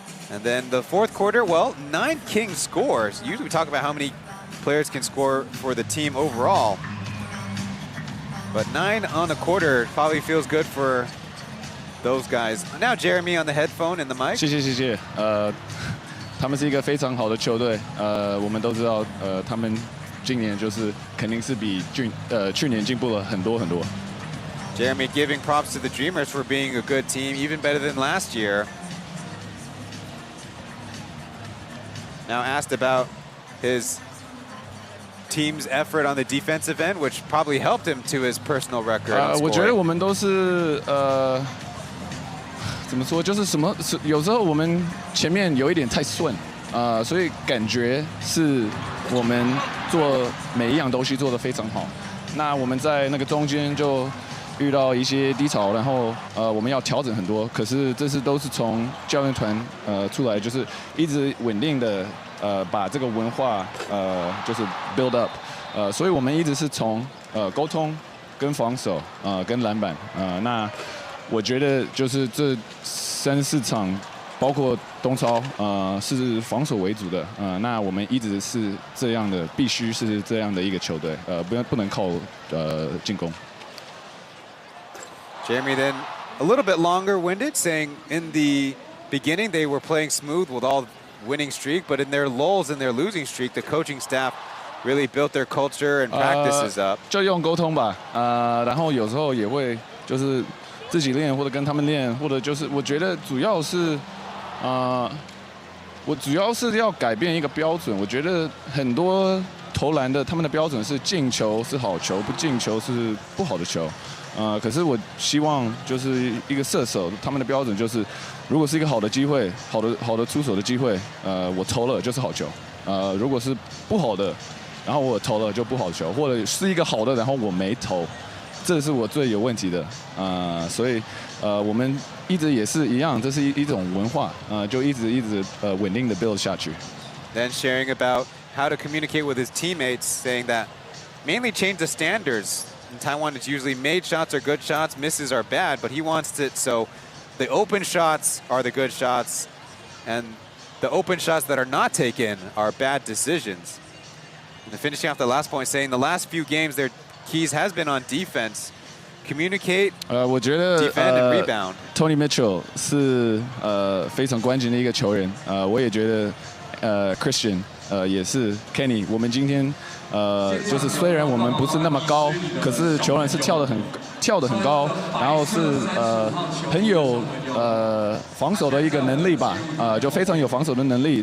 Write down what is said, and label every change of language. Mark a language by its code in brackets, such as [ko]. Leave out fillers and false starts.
[en] And then the fourth quarter, well, 9 Kings scores. Usually we talk about how many players can score for the team overall. But 9 on the quarter probably feels good for those guys. Now Jeremy on the headphone and the mic. [zh] 谢谢。他们是一个非常好的球队。我们都知道，他们今年就是肯定是比去年进步了很多。 [en] Jeremy giving props to the Dreamers for being a good team, even better than last year. Now asked about his team's effort on the defensive end, which probably helped him to his personal record. [zh] 我觉得我们都是怎么说，就是有时候我们前面有一点太顺，所以感觉是我们做每一样东西做得非常好。那我们在那个中间就遇到一些低潮，然后我们要调整很多。可是这次都是从教练团出来，就是一直稳定的把这个文化就是 [en] build up， [zh] 所以我们一直是从沟通跟防守跟篮板那。我觉得就是这3、4场，包括东超，是防守为主的，那我们一直是这样的，必须是这样的一个球队，不能靠进攻。 [en] Jeremy then a little bit longer-winded, saying in the beginning they were playing smooth with all winning streak, but in their lulls in their losing streak, the coaching staff really built their culture and practices up. [zh] 就用沟通吧，然后有时候也会就是。自己练，或者跟他们练，或者就是我觉得主要是，我主要是要改变一个标准。我觉得很多投篮的他们的标准是进球是好球，不进球是不好的球。可是我希望就是一个射手，他们的标准就是，如果是一个好的机会，好的出手的机会，我投了就是好球。如果是不好的，然后我投了就不好球，或者是一个好的，然后我没投。这是我最有问题的所以我们一直也是一样，这是一种文化就一直稳定的 build 下去。 [en] Then sharing about how to communicate with his teammates, saying that mainly change the standards. In Taiwan, it's usually made shots are good shots, misses are bad, but he wants it so the open shots are the good shots, and the open shots that are not taken are bad decisions. And finishing off the last point, saying the last few games their keys has been on defense, communicate, [zh] 我觉得 [en] defend and rebound. [zh] Tony Mitchell 是非常关键的一个球员，我也觉得Christian 也是 Kenny。我们今天就是虽然我们不是那么高，可是球员是跳得很高，然后是很有防守的一个能力吧，就非常有防守的能力。